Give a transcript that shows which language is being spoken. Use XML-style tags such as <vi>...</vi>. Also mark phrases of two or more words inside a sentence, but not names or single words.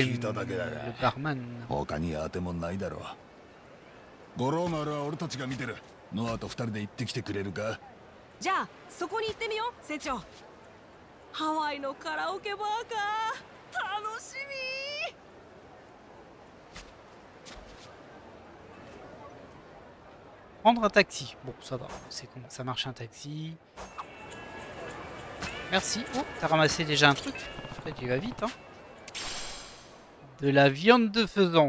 <ja>聞いただけだ</ja> <fr>le</fr> <ja>が。</ja> <fr>barman.</fr> <ja>他に当てもないだろう。五郎丸は俺たちが見てる。ノアと二人で行ってきてくれるか？じゃあそこに行ってみよう船長。ハワイのカラオケバーか。楽しみ。</ja> <fr>Prendre un taxi. Bon, ça va. C'est comment ça marche un taxi. Merci. Oh, t'as ramassé déjà un truc. Après, tu vas vite, hein. De la viande de faisan.</fr>